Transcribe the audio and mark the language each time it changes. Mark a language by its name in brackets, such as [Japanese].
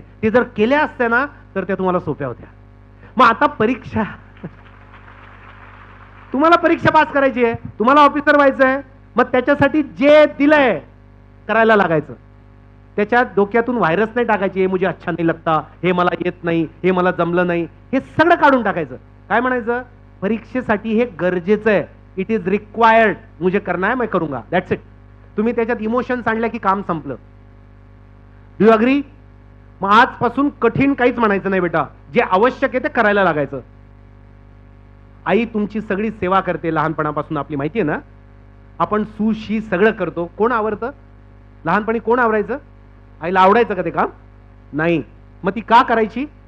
[Marathi] ते जर केल्या असत्या ना तर त्या तुम्हाला सोप्या होत्या. मग आता परीक्षा, तुम्हाला परीक्षा पास करायची आहे, तुम्हाला ऑफिसर व्हायचं आहे, मग त्याच्यासाठी जे दिलंय करायला लागायचं. त्याच्यात डोक्यातून व्हायरस नाही टाकायची, हे [Hindi] मुझे अच्छा नाही लगता, [Marathi] हे मला येत नाही, हे मला जमलं नाही, हे सगळं काढून टाकायचं. काय म्हणायचं, परीक्षेसाठी हे गरजेचं आहे. [English] it is required, [Hindi] मुझे करना है, मैं करूंगा. [English] That's it. [Marathi] तुम्ही त्याच्यात इमोशन्स आणल्या की काम संपलं. [English] Do you agree? [Marathi] मग आजपासून कठीण काहीच म्हणायचं नाही बेटा, जे आवश्यक आहे ते करायला लागायचं. आई तुमची सगळी सेवा करते लहानपणापासून, आपली माहिती आहे ना. आपण सुशी सगळं करतो. कोण आवडतं? लहानपणी कोण आवरायचं? आईला आवडायचं का ते काम? नाही. मग ती का करायची?